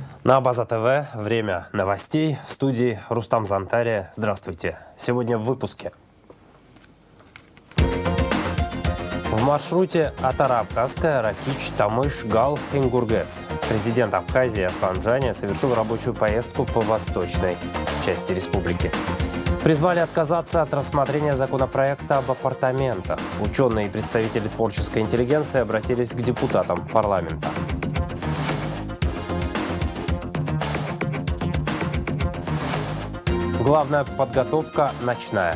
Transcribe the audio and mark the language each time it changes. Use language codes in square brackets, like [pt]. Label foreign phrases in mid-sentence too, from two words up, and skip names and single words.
[ru] На Абаза ТВ время новостей. В студии Рустам Зантария. Здравствуйте. Сегодня в выпуске. В маршруте Атара-Абхазская, Ракич, Тамыш, Гал, Ингургес. Президент Абхазии Аслан Бжания совершил рабочую поездку по восточной части республики. Призвали отказаться от рассмотрения законопроекта об апартаментах. Ученые и представители творческой интеллигенции обратились к депутатам парламента. Главная подготовка ночная.